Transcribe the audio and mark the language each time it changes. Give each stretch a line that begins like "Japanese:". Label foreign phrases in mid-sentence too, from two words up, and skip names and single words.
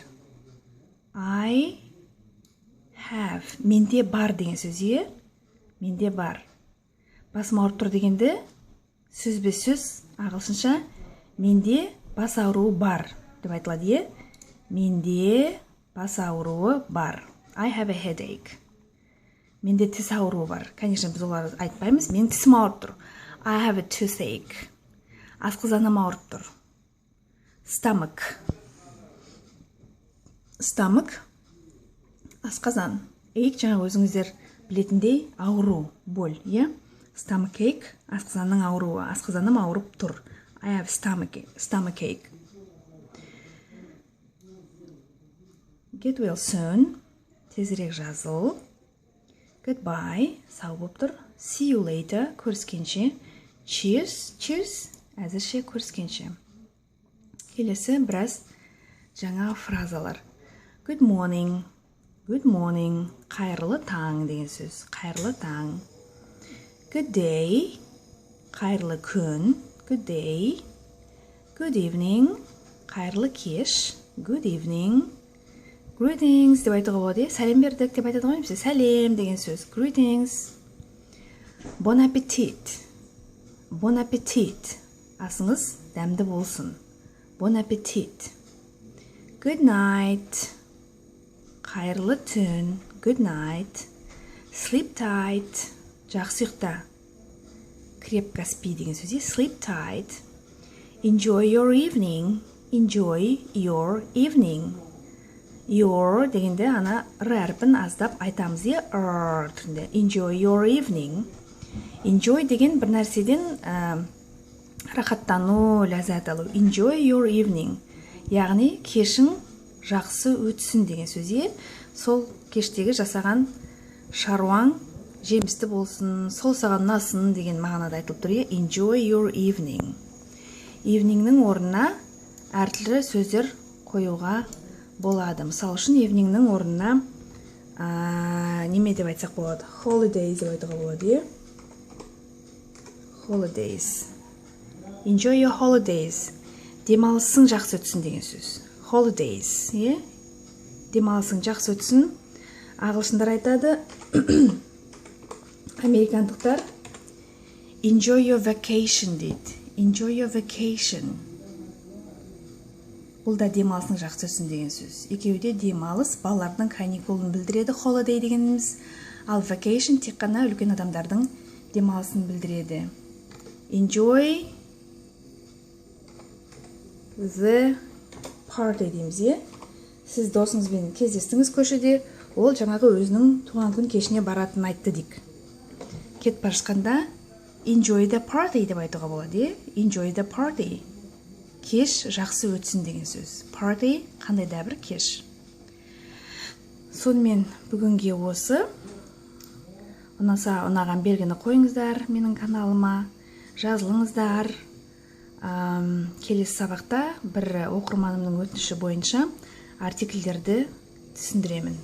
English: I have,
Kazakh: менде бар деген сөз, менде бар. Басым ауырып тұр дегенді сөзбе сөз ағылшынша менде бас ауруы бар деп айтылады, менде бас ауруы бар.
English: I have a headache.
Kazakh: Менде тіс ауруы бар. Конечно, біз оларды айтпаймыз. Мен тісім ауырып тұр.
English: I have a toothache.
Kazakh: Асқазаным ауырып тұр. Stomach. Асқазан. Ache жаңа өзіңіздер білетіндей ауру, боль, Stomachache, асқазанның ауруы. Асқазаным ауырып тұр.
English: I have stomachache. Get well soon.
Kazakh: Тезірек жазыл. Goodbye. Сау болып тұр.
English: See you later.
Kazakh: Көріскенше. Cheers. Әзірше көріскенше. Келесі біраз жаңа фразалар.
English: Good morning.
Kazakh: Қайырлы таң деген сөз. Қайырлы таң.
English: Good day.
Kazakh: Қайырлы күн.
English: Good day. Good evening.
Kazakh: Қайырлы кеш.
English: Good evening.
Kazakh: Greetings деп айтуға болады. Сәлем бердік деп айтады ғой. Сәлем деген сөз.
English: Greetings.
French: Bon appetit.
Kazakh: Асыңыз дәмді болсын.
French: Bon appetit.
English: Good night.
Kazakh: Қайырлы түн.
English: Good night. Sleep tight.
Kazakh: Жақсы ұйықта.
Russian: Крепко спи
Kazakh: деген сөз.
English: Sleep tight. Enjoy your evening.
Kazakh: Your дегенде ана әрпін аздап айтамыз. Түрінде.
English: Enjoy your evening.
Kazakh: Enjoy деген бір нәрседен рахаттану, ләззат алу.
English: Enjoy your evening.
Kazakh: Яғни кешің жақсы өтсін деген сөз. Сол кештегі жасаған шаруаң жемісті болсын, сол саған ұнасын деген мағынада айтылып тұр.
English: Enjoy your evening.
Kazakh: Eveningнің орнына әртүрлі сөздер қоюға болады. Мысалы үшін eveningнің орнына неме деп айтсақ болады? Holidays деп айтуға болады. Holidays.
English: Enjoy your holidays.
Kazakh: Демалысың жақсы өтсін деген сөз. Holidays. Демалысың жақсы өтсін. Ағылшындар айтады. Американдықтар
English: enjoy your vacation
Kazakh: дейді.
English: Enjoy your vacation.
Kazakh: Бұл да демалысың жақсы өтсін деген сөз. Екеуі де демалыс, балалардың каникулын білдіреді. Holiday дегеніміз. Ал vacation тек қана үлкен адамдардың демалысын білдіреді.
English: Enjoy the party дейміз.
Kazakh: Сіз досыңызбен кездестіңіз көшеде, ол жаңағы өзінің туған күн кешіне баратынын айтты дейік. Кетіп бара жатқанда
English: enjoy the party
Kazakh: деп айтуға болады.
English: Enjoy the party.
Kazakh: Кеш жақсы өтсін деген сөз. Party қандай да бір кеш. Сонымен бүгінге осы. Ұнаған белгіні қойыңыздар менің каналыма. Жазылыңыздар. Келесі сабақта бір оқырманымның өтініші бойынша артикльдерді түсіндіремін.